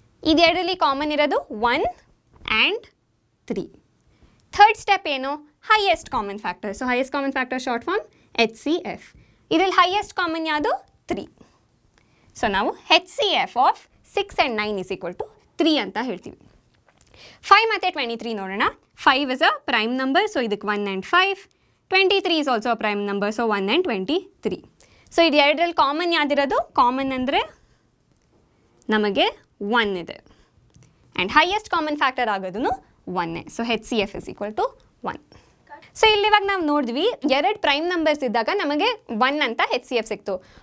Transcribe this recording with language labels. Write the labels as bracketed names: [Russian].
[Kannada] ಇದೆರಡರಲ್ಲಿ common ಇರೋದು 1 and 3. Third step ಏನು? [English] Highest common factor. [Kannada] So highest common factor short form HCF. ಇದರಲ್ಲಿ highest common ಯಾವುದು? 3. So ನಾವು HCF [English] of 6 and 9 is equal to 3 [Kannada] ಅಂತ ಹೇಳ್ತೀವಿ. 5 ಮತ್ತು 23 ನೋಡೋಣ. [English] 5 is a prime number, so [Kannada] ಇದಕ್ಕೆ [English] 1 and 5. 23 is also a prime number, so 1 and 23. [Kannada] So ಇದು ಎರಡರಲ್ಲಿ ಕಾಮನ್ ಯಾವ್ದಿರೋದು? ಕಾಮನ್ ಅಂದರೆ ನಮಗೆ 1 ಇದೆ ಆ್ಯಂಡ್ ಹೈಯೆಸ್ಟ್ ಕಾಮನ್ ಫ್ಯಾಕ್ಟರ್ ಆಗೋದು 1. So [English] HCF is equal to 1. [Kannada] So ಇಲ್ಲಿವಾಗ ನಾವು ನೋಡಿದ್ವಿ, ಎರಡು ಪ್ರೈಮ್ ನಂಬರ್ಸ್ ಇದ್ದಾಗ ನಮಗೆ 1 ಅಂತ HCF ಸಿಕ್ತು.